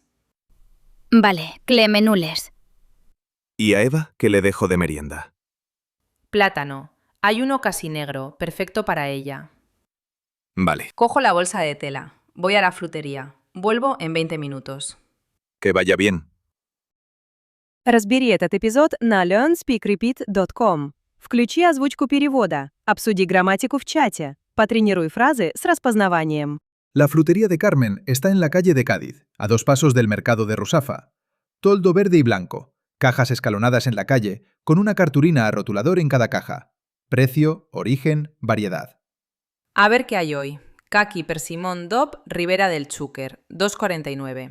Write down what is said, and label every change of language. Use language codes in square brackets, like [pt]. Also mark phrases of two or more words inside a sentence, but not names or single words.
[es] Vale, clemenules. ¿Y a Eva qué le dejo de merienda? Plátano. Hay uno casi negro, perfecto para ella. Vale, Cojo la bolsa de tela. Voy a la frutería. Vuelvo en 20 minutos. que vaya bien. [ru] Разбери этот эпизод на learnspeakrepeat.com. Включи озвучку перевода. Обсуди грамматику в чате. Потренируй фразы с распознаванием. [es] La frutería de Carmen está en la calle de Cádiz, a 2 pasos del mercado de Rusafa. Toldo verde y blanco, cajas escalonadas en la calle, con una cartulina a rotulador en cada caja. Precio, origen, variedad. A ver qué hay hoy. Caqui persimón DOP Ribera del Chúquer, 2,49.